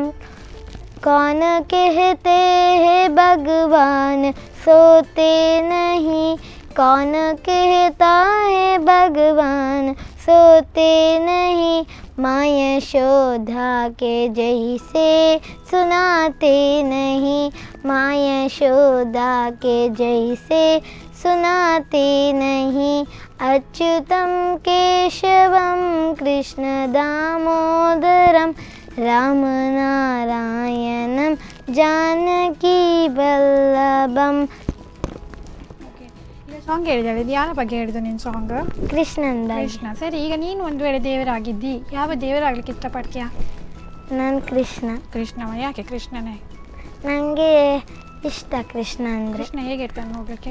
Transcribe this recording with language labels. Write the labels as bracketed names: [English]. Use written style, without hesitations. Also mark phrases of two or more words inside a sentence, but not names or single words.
[Hindi] कौन कहते हैं भगवान सोते नहीं, कौन कहता है भगवान सोते नहीं, माँ यशोदा के जैसे सुनाते नहीं, माँ यशोदा के जैसे सुनाते नहीं। [Sanskrit] अच्युतम केशवम कृष्ण दामोदरम राम नारायणम जानकी वल्लभम। [Kannada] ಸಾಂಗ್ ಹೇಳಿದಾಳೆ, ಇದು ಯಾರ ಬಗ್ಗೆ ಹೇಳಿದ್ದು ನಿನ್ನ ಸಾಂಗ್? ಕೃಷ್ಣಂದ. ಕೃಷ್ಣ. ಸರಿ, ಈಗ ನೀನು ಒಂದು ವೇಳೆ ದೇವರಾಗಿದ್ದಿ, ಯಾವ ದೇವರಾಗ್ಲಿಕ್ಕೆ ಇಷ್ಟಪಡ್ತೀಯಾ? ನಾನು ಕೃಷ್ಣ. ಕೃಷ್ಣವ. ಯಾಕೆ ಕೃಷ್ಣನೇ? ನನಗೆ ಇಷ್ಟ ಕೃಷ್ಣ ಅಂದರೆ. ಕೃಷ್ಣ ಹೇಗಿರ್ತಾನೆ ನೋಡಲಿಕ್ಕೆ?